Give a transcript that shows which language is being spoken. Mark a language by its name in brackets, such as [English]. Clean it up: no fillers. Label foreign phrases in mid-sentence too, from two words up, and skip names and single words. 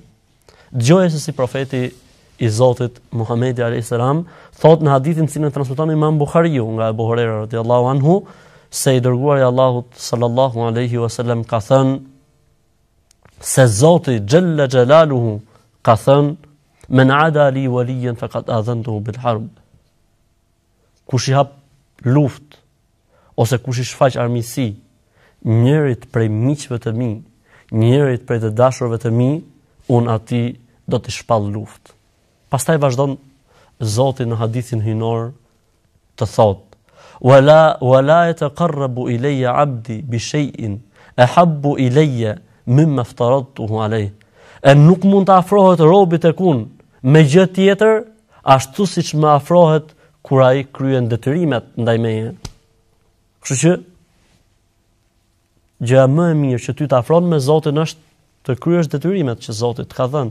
[Albanian] Dëgjoje se si profeti i Zotit Muhamedi [Arabic] عليه السلام [Albanian] thot në hadithin që transmeton Imam Buhariu nga Abu Huraira [Arabic] رضي الله عنه, [Albanian] se i dërguari i Allahut [Arabic] صلى الله عليه وسلم [Albanian] ka thënë se Zoti [Arabic] جل جلاله [Albanian] ka thënë, [Arabic] من عادى لي وليا فقد آذنته بالحرب. [Albanian] Kush i hap luftë ose kush i shfaq armiqësi njërit prej miqve të mi, njërit prej të dashurve të mi, unë atij do t'i shpall luftë. Pastaj vazhdon Zoti në hadithin hynor të thotë, [Arabic] ولا يتقرب إلي عبدي بشيء أحب إلي مما افترضته عليه. [Albanian] E nuk mund të afrohet robi tek unë me gjë tjetër ashtu siç më afrohet kur ai kryen detyrimet ndaj meje. Kështu që gjëja më e mirë që ty të afron me Zotin është të kryesh detyrimet që Zoti të ka dhënë.